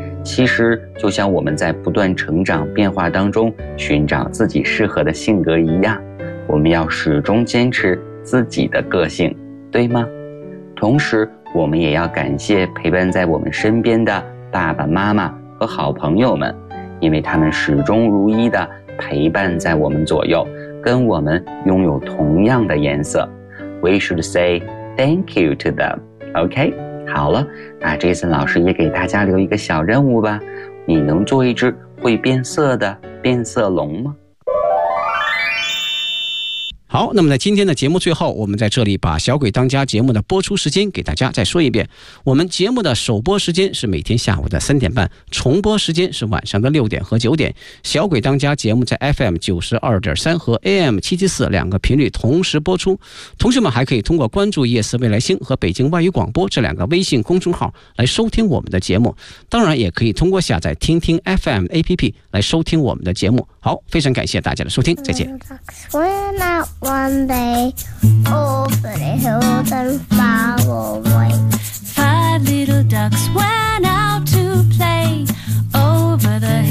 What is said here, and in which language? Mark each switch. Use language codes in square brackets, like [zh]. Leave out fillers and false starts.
[zh] 其实就像我们在不断成长变化当中寻找自己适合的性格一样，我们要始终坚持自己的个性，对吗？同时我们也要感谢陪伴在我们身边的爸爸妈妈和好朋友们，因为他们始终如一地陪伴在我们左右，跟我们拥有同样的颜色。 [en] We should say thank you to them, OK? [zh] 好了，那这次老师也给大家留一个小任务吧，你能做一只会变色的变色龙吗？好，那么在今天的节目最后，我们在这里把小鬼当家节目的播出时间给大家再说一遍。我们节目的首播时间是每天下午的3:30，重播时间是晚上的6点和9点。小鬼当家节目在 FM92.3 和 AM774 两个频率同时播出。同学们还可以通过关注夜思未来星和北京外语广播这两个微信公众号来收听我们的节目。当然也可以通过下载听听 FM APP 来收听我们的节目。好，非常感谢大家的收听，再见。 [en] One day, over the hills and far away. Five little ducks went out to play over the hills.